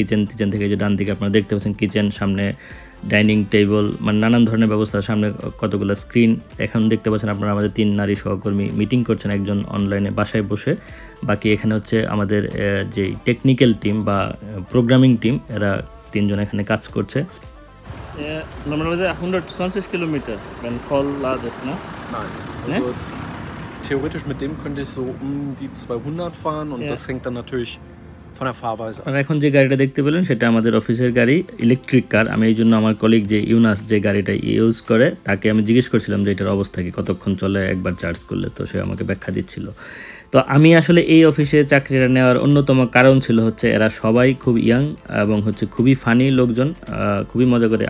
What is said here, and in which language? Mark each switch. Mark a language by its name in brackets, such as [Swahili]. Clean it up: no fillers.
[Bangla] Kitchen থেকে যে ডান দিকে আপনারা দেখতে পাচ্ছেন কিচেন, সামনে ডাইনিং টেবিল, মানে নানান ধরনের ব্যবস্থা, সামনে কতগুলো স্ক্রিন। এখন দেখতে পাচ্ছেন আপনারা আমাদের 3 নারী সহকর্মী মিটিং করছেন, একজন অনলাইনে বাসায় বসে। বাকি এখানে হচ্ছে আমাদের যে টেকনিক্যাল টিম বা প্রোগ্রামিং টিম, এরা 3 জন এখানে কাজ করছে। [German] Normalerweise 120 Kilometer, wenn voll ladet, ne? Nein. Also theoretisch mit dem könnte ich so um die 200 fahren und das hängt dann natürlich von der Fahrweise ab. [Bangla] আর এখন যে গাড়িটা দেখতে পেলেন সেটা আমাদের অফিসের গাড়ি, ইলেকট্রিক কার। আমি এই জন্য আমার কলিগ যে ইউনাস যে গাড়িটা ইউজ করে তাকে আমি জিজ্ঞেস করছিলাম যে এটার অবস্থা কি, কতক্ষণ চলে একবার চার্জ করলে। তো সে আমাকে ব্যাখ্যা দিচ্ছিল। তো আমি আসলে এই অফিসে চাকরিটা নেওয়ার অন্যতম কারণ ছিল হচ্ছে এরা সবাই খুব ইয়াং এবং হচ্ছে খুবই ফানি লোকজন, খুবই মজা করে।